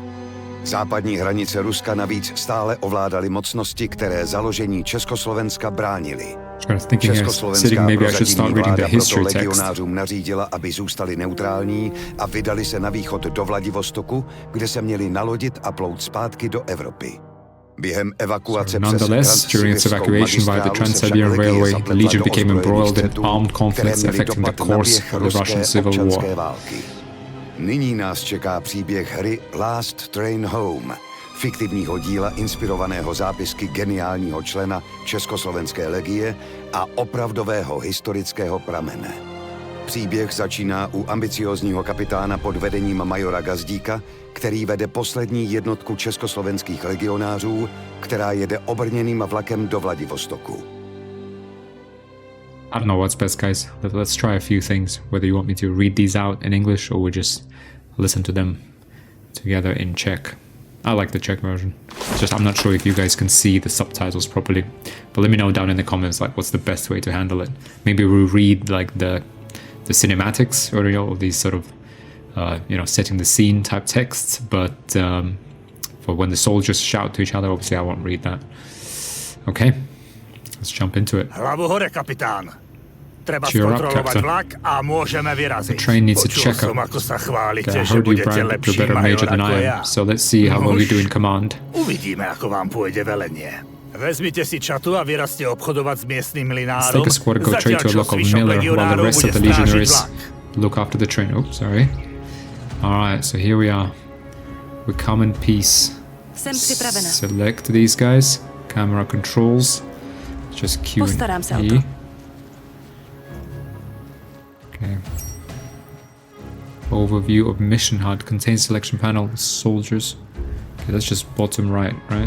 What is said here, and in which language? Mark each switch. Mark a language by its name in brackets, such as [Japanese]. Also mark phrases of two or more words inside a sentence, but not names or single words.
[Czech] Západní hranice Ruska navíc stále ovládaly mocnosti, které založení Československa bránily. Československá prozatím vláda proto legionářům nařídila, aby zůstali neutrální a vydali se na východ do Vladivostoku, kde se měli nalodit a plout zpátky do Evropy. Během evakuace [English] Nonetheless, during its evacuation by the Trans-Siberian Railway, the Legion became embroiled in armed conflicts affecting the course of the Russian Civil War. [Czech] Nyní nás čeká příběh hry Last Train Home, fiktivního díla inspirovaného zápisky geniálního člena Československé legie a opravdového historického pramene. Příběh začíná u ambiciózního kapitána pod vedením majora Gazdíka, který vede poslední jednotku československých legionářů, která jede obrněným vlakem do Vladivostoku. [English] I don't know what's best, guys. Let's try a few things, whether you want me to read these out in English or we just listen to them together in Czech. I like the Czech version. Just I'm not sure if you guys can see the subtitles properly, but let me know down in the comments like what's the best way to handle it. Maybe we'll read like the cinematics or of these sort of setting the scene type texts, but for when the soldiers shout to each other, obviously I won't read that. Okay, let's jump into it. [Slovak] Hlavu hore, kapitán. Treba [English] Cheer up, [Czech] zkontrolovat [English] Captain. [Slovak] vlak a můžeme vyrazit. [English] The train needs a [Slovak] Počul [English] checkup. [Slovak] jsem, ako sa [English] I [Slovak] chválite, že [English] heard you, [Slovak] budete [English] Brian, you're [Slovak] lepší [English] better major [Slovak] major [English] than [Slovak] ako [English] I [Slovak] ja. [English] am, so let's see how well you do in command. [Slovak] Uvidíme, ako vám pôjde velenie. Vezmite si čatu a vyrazte obchodovať s miestnym [English] Let's [Slovak] mlinárom. [English] take a squad, go trade [Slovak] Zatiaľ, [English] to a [Slovak] čo [English] local [Slovak] zvyšok [English] miller while the [Slovak] legionárov [English] rest of [Slovak] bude [English] the [Slovak] strážiť [English] legionaries [Slovak] vlak. [English] look after the train. Oh, sorry. Alright, so here we are. We come in peace. [Czech] Jsem připravena. [English] Select these guys. Camera controls. Just Q [Czech] Postarám se o [English] and [Czech] to. [English] E. Okay. Overview of mission HUD. Contains selection panel. Soldiers. Okay, that's just bottom right, right?